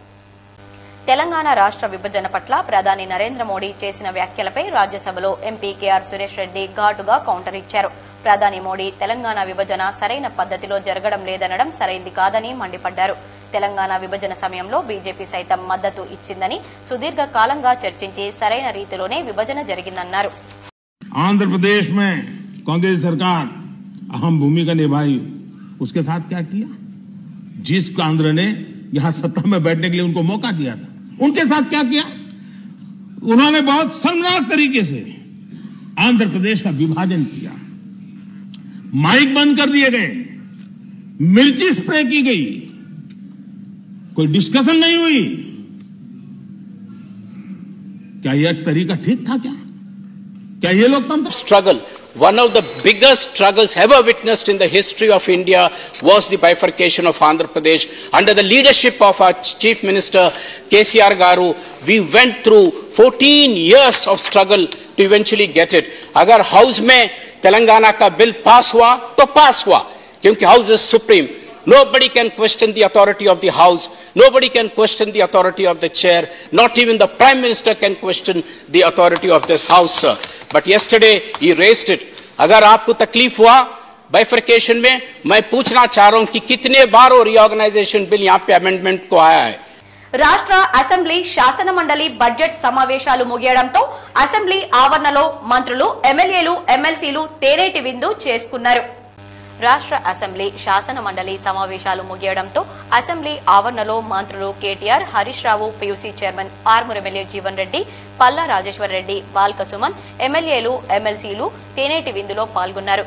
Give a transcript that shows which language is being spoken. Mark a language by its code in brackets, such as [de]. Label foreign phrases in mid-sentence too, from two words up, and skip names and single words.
[te] తెలంగాణ రాష్ట్ర విభజన పట్ల ప్రధాని నరేంద్ర మోడీ చేసిన వ్యాఖ్యలపై రాజ్యసభలో ఎంపీ కేఆర్ సురేష్ రెడ్డి ఘాటుగా కౌంటర్ ఇచ్చారు. ప్రధాని మోడీ తెలంగాణ విభజన సరైన పద్ధతిలో జరగడం లేదనడం సరైంది కాదని మండిపడ్డారు. తెలంగాణ విభజన సమయంలో బీజేపీ సైతం మద్దతు ఇచ్చిందని, సుదీర్ఘ కాలంగా చర్చించి సరైన రీతిలోనే విభజన జరిగిందన్నారు. [hi] ఆంధ్రప్రదేశ్ మే कांग्रेस सरकार अहम भूमिका निभाई, उसके साथ क्या किया? जिस केंद्र ने यहां सत्ता में बैठने के लिए उनको मौका दिया था, उनके साथ क्या किया? उन्होंने बहुत शर्मनाक तरीके से आंध्र प्रदेश का विभाजन किया, माइक बंद कर दिए गए, मिर्ची स्प्रे की गई, कोई डिस्कशन नहीं हुई। क्या यह तरीका ठीक था? क्या ये लोकतंत्र? [en] Struggle. One of the biggest struggles ever witnessed in the history of India was the bifurcation of Andhra Pradesh. Under the leadership of our Chief Minister KCR Garu, we went through 14 years of struggle to eventually get it. [hi] अगर हाउस में तेलंगाना का बिल पास हुआ तो पास हुआ, क्योंकि [en] house is supreme. Nobody can question the authority of the House. Nobody can question the authority of the chair. Not even the Prime Minister can question the authority of this House, sir. But yesterday he raised it. [hi] अगर आपको तकलीफ हुआ बाइफर्केशन में, मैं पूछना चाह रहा हूं कि कितने बार वो [en] reorganisation bill [hi] यहाँ पे अमेंडमेंट को आया है. [te] రాష్ట్ర అసెంబ్లీ శాసన మండలి బడ్జెట్ సమావేశాలు ముగియడంతో అసెంబ్లీ ఆవరణలో మంత్రులు, ఎమ్మెల్యేలు, ఎమ్మెల్సీలు తేనేటి విందు చేసుకున్నారు. రాష్ట్ర అసెంబ్లీ శాసన మండలి సమావేశాలు ముగియడంతో అసెంబ్లీ ఆవరణలో మంత్రులు కేటీఆర్, హరీష్ రావు, పీయూసీ చైర్మన్ ఆర్మూర్ ఎమ్మెల్యే జీవన్ రెడ్డి, పల్లా రాజేశ్వర్ రెడ్డి, బాల్క సుమన్, ఎమ్మెల్యేలు, ఎమ్మెల్సీలు తేనేటి విందులో పాల్గొన్నారు.